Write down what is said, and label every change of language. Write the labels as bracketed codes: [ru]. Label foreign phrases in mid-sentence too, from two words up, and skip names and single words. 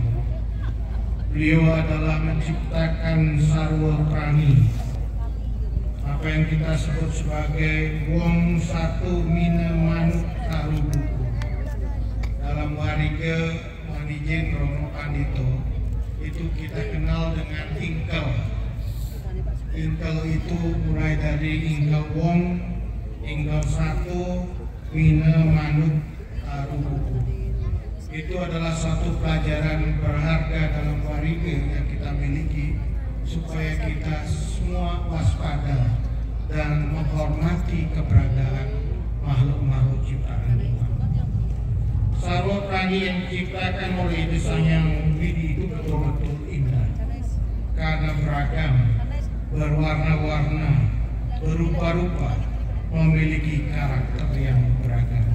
[id] Beliau adalah menciptakan sarwa prani, apa yang kita sebut sebagai wong satu mina manuk karubu. Dalam warga Wanijen Romo Pandito itu kita kenal dengan ingkel. Ingkel itu mulai dari ingkel wong, ingkel satu, mina manuk karubu. Itu adalah satu pelajaran berharga dalam warga yang kita miliki supaya kita semua waspada dan menghormati keberadaan makhluk-makhluk ciptaan Tuhan. Sarwa prani yang diciptakan oleh Ida Sang Hyang Widi itu betul-betul indah karena beragam, berwarna-warna, berupa-rupa, memiliki karakter yang beragam.